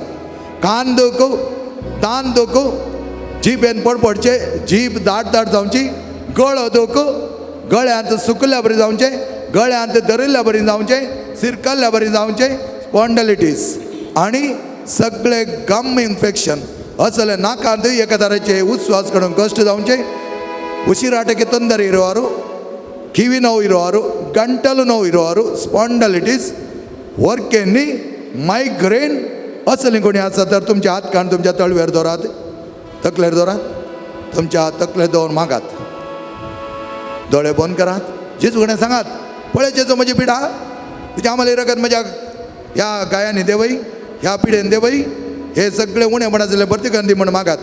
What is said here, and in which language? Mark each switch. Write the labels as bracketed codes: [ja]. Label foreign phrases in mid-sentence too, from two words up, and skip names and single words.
[kok] कान दूख, तान दूख, जीबेन पडचे, जीब दाट दाट जावची, गळो दूख, गळ्यांत सुकल्या बरी जावचें, गळ्यांत दरिल्ल्या बरी जावचें, सिरकल्ल्या बरी जावचें, स्पॉन्डलिटीस आनी सगळे गम इन्फेक्शन असले नाकांत एका तरेचे उस्वास कडून कश्ट जावचे, [kn] ಉಸಿರಾಟಕ್ಕೆ ತೊಂದರೆ ಇರುವರು, ಕಿವಿ ನೋವು ಇರುವರು, ಗಂಟಲು ನೋವು ಇರುವರು, ಸ್ಪಾಂಡಲಿಟಿಸ್, ವರ್ಕೆನ್ನಿ, [kok] मायग्रेन असले कोणी आसा तर तुमचे हात काडून तुमच्या तळवेर दवरात, तकलेर दवरात, तुमच्या तकलेर दवरून मागात. दोळे बंद करात. जेजू कडेन सांगात, पळय जेजू म्हजी पिडा, तुज्या आमोली रगत म्हज्या ह्या गायांनी देवय, ह्या पिडेन देवय, हे सगळे उणेपणा जाले भरती करून दी म्हण मागात.